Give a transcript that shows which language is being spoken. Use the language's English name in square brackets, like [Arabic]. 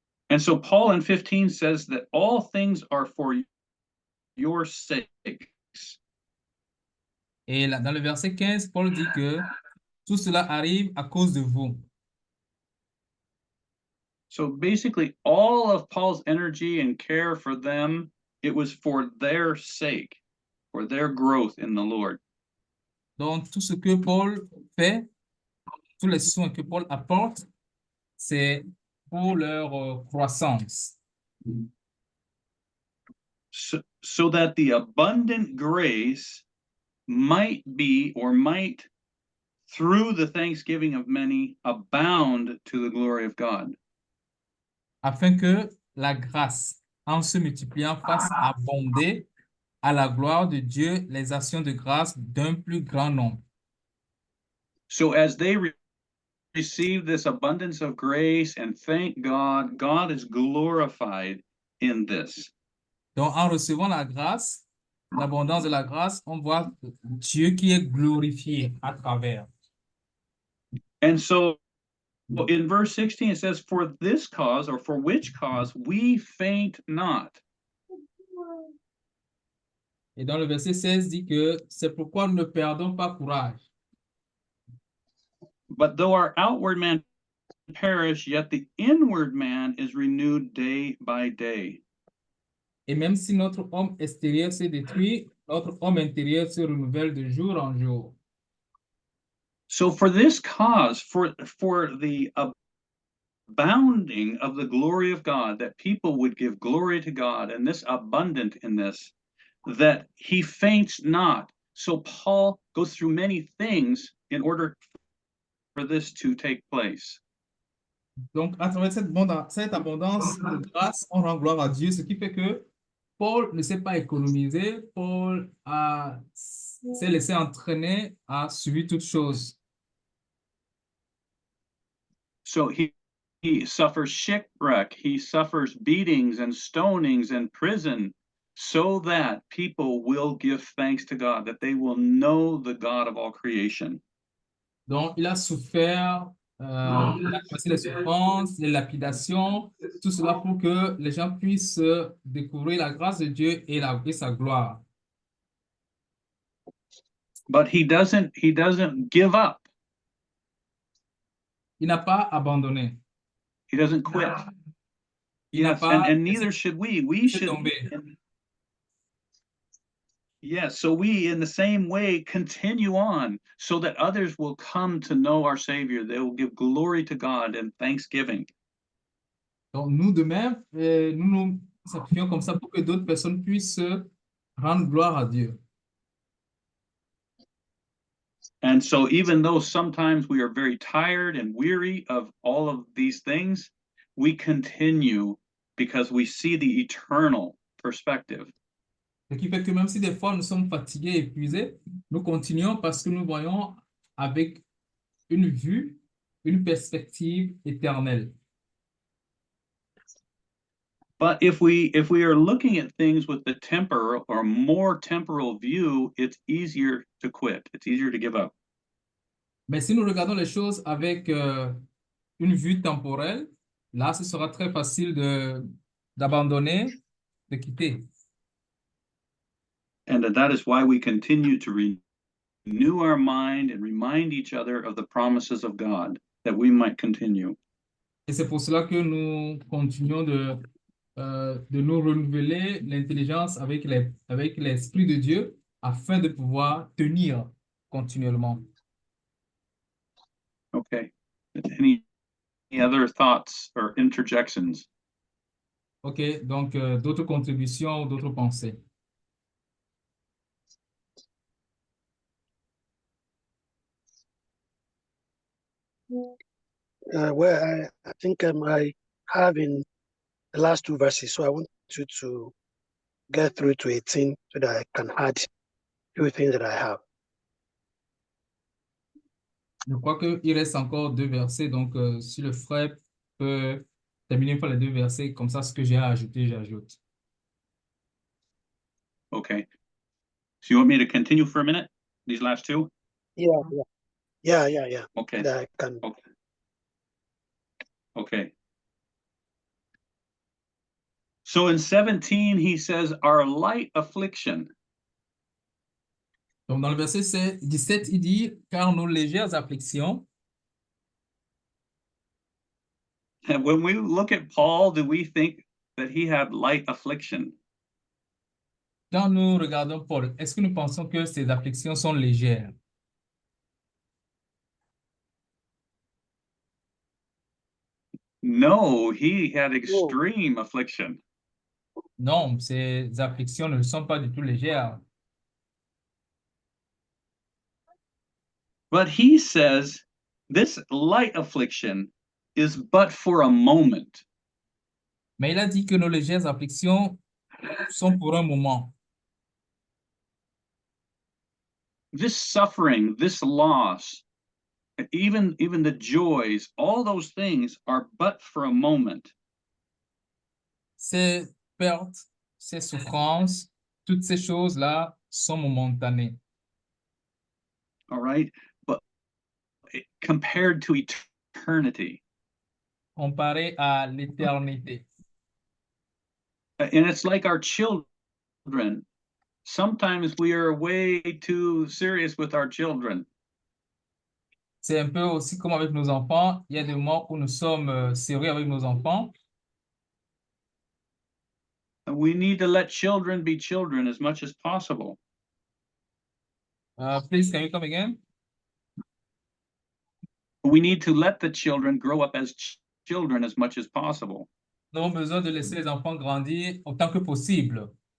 [English] And so Paul in 15 says that all things are for your sakes. [French] Et là, dans le verset 15, Paul dit que tout cela arrive à cause de vous. [English] So basically, all of Paul's energy and care for them, it was for their sake, for their growth in the Lord. [French] Donc, tout ce que Paul fait, tous les soins que Paul apporte, c'est pour leur croissance. [English] So that the abundant grace might be, or might, through the thanksgiving of many, abound to the glory of God. [French] Afin que la grâce, en se multipliant, fasse abonder à la gloire de Dieu les actions de grâce d'un plus grand nombre. [English] So as they receive this abundance of grace and thank God, God is glorified in this. [French] Donc, en recevant la grâce, l'abondance de la grâce, on voit Dieu qui est glorifié à travers. [English] And so in verse 16, it says, for this cause, or for which cause, we faint not. [French] Et dans le verset 16 dit que c'est pourquoi nous ne perdons pas courage. [English] But though our outward man perish, yet the inward man is renewed day by day. [French] Et même si notre homme extérieur se détruit, notre homme intérieur se renouvelle de jour en jour. [English] So for this cause, for the abounding of the glory of God, that people would give glory to God, and this abundant in this, that he faints not. So Paul goes through many things in order for this to take place. [French] Donc, à travers cette abondance de grâce, on rend gloire à Dieu, ce qui fait que Paul ne s'est pas économisé, Paul s'est laissé entraîner à subir toutes choses. [English] So he suffers shipwreck, he suffers beatings and stonings and prison, so that people will give thanks to God, that they will know the God of all creation. [French] Donc, il a souffert, il a passé les souffrances, les lapidations, tout cela pour que les gens puissent découvrir la grâce de Dieu et sa gloire. [English] But he doesn't give up. [French] Il n'a pas abandonné. [English] He doesn't quit. [French] Il n'a [English] Yes, [French] pas [English] and neither should we. We [French] laissé [English] should. [French] tomber. [English] Yes, so we in the same way continue on so that others will come to know our Savior. They will give glory to God and thanksgiving. [French] Donc, nous de même, nous nous sacrifions comme ça pour que d'autres personnes puissent rendre gloire à Dieu. [English] And so even though sometimes we are very tired and weary of all of these things, we continue because we see the eternal perspective. [French] Ce qui fait que même si des fois nous sommes fatigués, épuisés, nous continuons parce que nous voyons avec une vue, une perspective éternelle. [English] But if we are looking at things with the temporal or more temporal view, it's easier to quit. It's easier to give up. [French] Mais si nous regardons les choses avec une vue temporelle, là, ce sera très facile d'abandonner, de quitter. [English] And that is why we continue to renew our mind and remind each other of the promises of God, that we might continue. [French] Et c'est pour cela que nous continuons de nous renouveler l'intelligence avec l'Esprit de Dieu afin de pouvoir tenir continuellement. [English] Okay. Any other thoughts or interjections? [French] OK, donc d'autres contributions, d'autres pensées. [English] Well, I think I have in the last two verses, so I want you to get through to 18 so that I can add few things that I have. [French] Je crois qu'il reste encore 2 versets, donc si le frère peut terminer par les 2 versets, comme ça, ce que j'ai à ajouter, j'ajoute. [English] Okay. So you want me to continue for a minute? These last two? Yeah. Okay. So that I can. Okay. So in 17, he says, our light affliction. [French] Donc, dans le verset 17, il dit, car nos légères afflictions. [English] And when we look at Paul, do we think that he had light affliction? [French] Quand nous regardons Paul, est-ce que nous pensons que ces afflictions sont légères? [English] No, he had extreme affliction. [French] Non, ces afflictions ne sont pas du tout légères. [English] But he says this light affliction is but for a moment. [French] Mais il a dit que nos légères afflictions sont pour un moment. [English] This suffering, this loss, even the joys, all those things are but for a moment. [French] Ces pertes, ces souffrances, toutes ces choses-là sont momentanées. [English] All right. But compared to eternity. [French] Comparé à l'éternité. [English] And it's like our children. Sometimes we are way too serious with our children. [French] C'est un peu aussi comme avec nos enfants. Il y a des moments où nous sommes sérieux avec nos enfants. [English] And we need to let children be children as much as possible. Please, can you come again? We need to let the children grow up as children as much as possible. [French] Nous avons besoin de laisser les enfants grandir autant que possible.